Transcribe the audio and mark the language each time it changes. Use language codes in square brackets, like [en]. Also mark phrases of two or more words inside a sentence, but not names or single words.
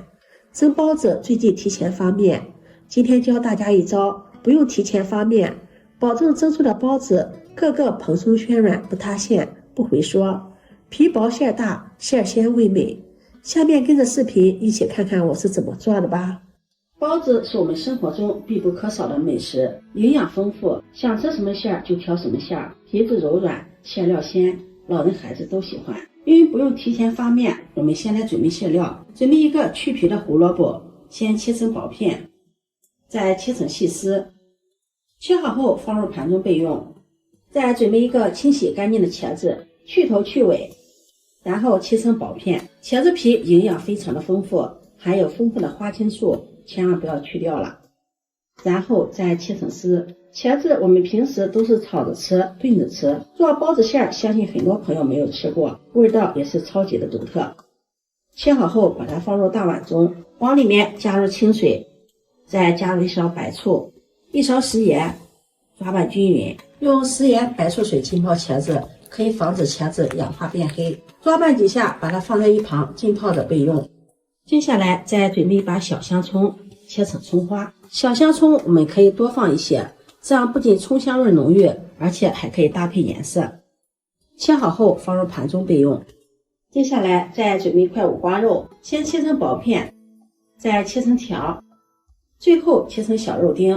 [zh] 蒸包子最忌提前發面，今天教大家一招，不用提前發面，保證蒸出的包子個個蓬鬆暄軟，不塌陷，不回縮，皮薄餡大，餡鮮味美。下面跟着視頻一起看看我是怎麼做的吧。包子是我們生活中必不可少的美食，營養豐富，想吃什麼餡就挑什麼餡，皮子柔軟，餡料鮮，老人孩子都喜歡。因為不用提前发面，我們先来準備餡料。準備一個去皮的胡蘿蔔，先切成薄片，再切成細絲，切好後放入盤中備用。再準備一個清洗乾淨的茄子，去頭去尾，然後切成薄片。茄子皮營養非常的豐富，含有豐富的花青素，千萬不要去掉了。然後再切成絲。茄子我們平时都是炒着吃，炖着吃，做包子馅儿，相信很多朋友没有吃過，味道也是超級的独特。切好後把它放入大碗中，往裡面加入清水，再加入一勺白醋，一勺食盐，抓拌均匀。用食盐白醋水浸泡茄子，可以防止茄子氧化变黑。抓拌幾下，把它放在一旁浸泡着備用。接下來再準備一把小香蔥，切成蔥花。小香蔥我們可以多放一些，這樣不僅蔥香味濃郁，而且還可以搭配顏色。切好後放入盤中備用。接下來再準備一塊五花肉，先切成薄片，再切成條，最後切成小肉丁。